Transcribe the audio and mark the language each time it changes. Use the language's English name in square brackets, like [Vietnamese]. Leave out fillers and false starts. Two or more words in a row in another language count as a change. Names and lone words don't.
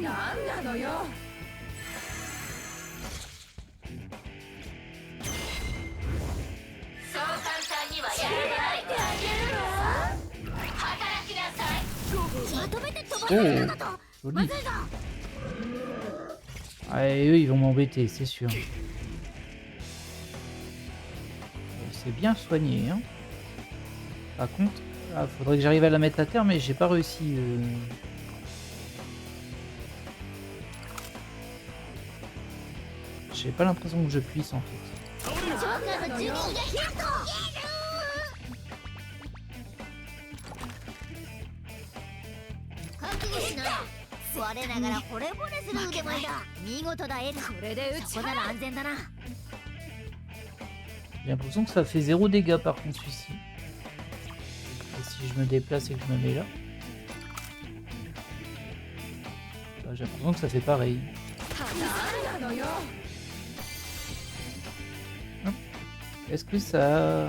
[Japanese] なんなのよそう簡単にはやらないであげるわ働きなさいまとめて飛ばせるのだと [French] Joli. Ah, et eux, ils vont m'embêter, c'est sûr. C'est bien soigné, hein. Par contre, faudrait que j'arrive à la mettre à terre, mais j'ai pas réussi. J'ai pas l'impression que je puisse en fait. [Japanese] 我ながら惚れ惚れする腕前だ。見事だエル。これでそこなら安全だな。 [French] J'ai l'impression que ça fait 0 dégâts par contre celui-ci. Et si je me déplace et que je me mets là, j'ai l'impression que ça fait pareil. Est-ce que ça...